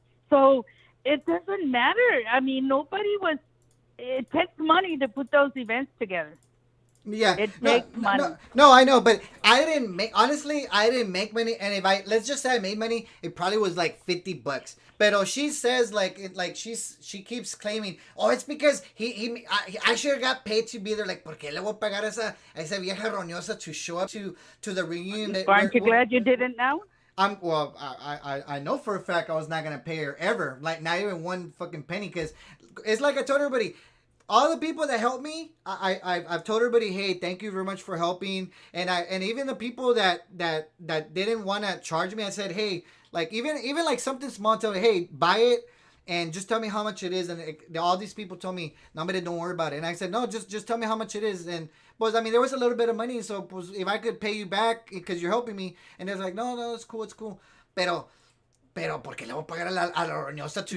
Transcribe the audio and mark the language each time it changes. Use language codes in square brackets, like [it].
[en] So it doesn't matter. I mean, it takes money to put those events together. Yeah, It no, takes no, money. no, no, I know, but I didn't make. Honestly, I didn't make money. And if let's just say I made money, it probably was like $50. But she says like she keeps claiming, oh, it's because I should have got paid to be there. Like, [es] ¿por qué le voy a pagar a esa vieja roñosa [en] to show up to the reunion that Aren't you glad you didn't now? I know for a fact I was not gonna pay her ever, like not even one fucking penny, because it's like I told everybody, all the people that helped me, I've told everybody, hey, thank you very much for helping, and even the people that didn't want to charge me, I said, hey, like even like something small, tell me, hey, buy it. And just tell me how much it is, and all these people told me, "No, but don't worry about it." And I said, "No, just tell me how much it is." And I mean, there was a little bit of money, so if I could pay you back because you're helping me, and they're like, "No, it's cool, it's cool." [es] Pero, ¿por qué le voy a pagar a la roñosa [en] to